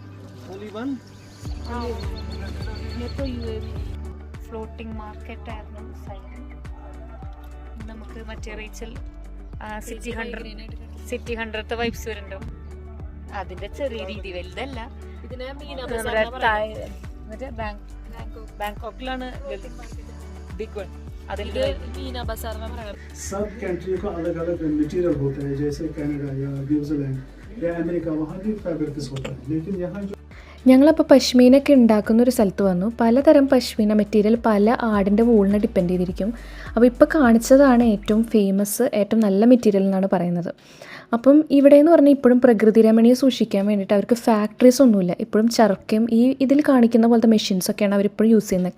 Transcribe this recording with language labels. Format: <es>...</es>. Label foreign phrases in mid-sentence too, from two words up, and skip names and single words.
<en>floating market</en> <ml>ആയിരുന്നു സൈഡ്. നമുക്ക് മറ്റേ റീച്ചൽ സിറ്റി 100 വൈബ്സ് വരുന്നുണ്ടോ, അതിന്റെ ചെറിയ രീതി, വലുതല്ല. മറ്റേ ബാങ്കോക്കിലാണ്</ml> <en>big one.</en> <hi>सब कंट्री का अलग अलग मटेरियल होता है, जैसे कनाडा या न्यूजीलैंड या अमेरिका, वहाँ भी फैब्रिक्स होता है. लेकिन यहाँ जो</hi> <ml>ഞങ്ങളപ്പോൾ പശ്മീനൊക്കെ ഉണ്ടാക്കുന്ന ഒരു സ്ഥലത്ത് വന്നു. പലതരം പശ്മീന മെറ്റീരിയൽ പല ആടിൻ്റെ വൂളിനെ ഡിപ്പെൻഡ് ചെയ്തിരിക്കും. അപ്പോൾ ഇപ്പോൾ കാണിച്ചതാണ് ഏറ്റവും ഫേമസ്, ഏറ്റവും നല്ല മെറ്റീരിയൽ എന്നാണ് പറയുന്നത്. അപ്പം ഇവിടെ എന്ന് പറഞ്ഞാൽ ഇപ്പോഴും പ്രകൃതി രമണീയം സൂക്ഷിക്കാൻ വേണ്ടിയിട്ട് അവർക്ക് ഫാക്ടറീസ് ഒന്നുമില്ല. ഇപ്പോഴും ചർക്കയും ഇതിൽ കാണിക്കുന്ന പോലത്തെ മെഷീൻസൊക്കെയാണ് അവരിപ്പോഴും യൂസ് ചെയ്യുന്നത്.</ml>